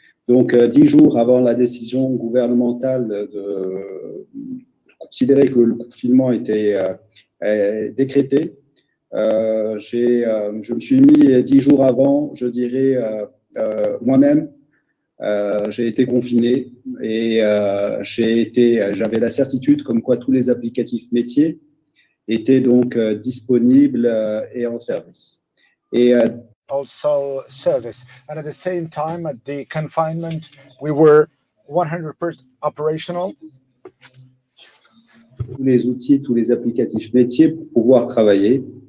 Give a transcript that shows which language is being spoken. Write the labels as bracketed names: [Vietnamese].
[French] Donc, 10 jours avant la décision gouvernementale de considérer que le confinement était décrété, je me suis mis 10 jours avant, je dirais, moi-même, J'ai été confiné et j'avais la certitude comme quoi tous les applicatifs métiers étaient donc disponibles et en service. Et [English] also service. And at the same time, at the confinement, we were 100% operational. [French] Tous les outils, tous les applicatifs métiers pour pouvoir travailler.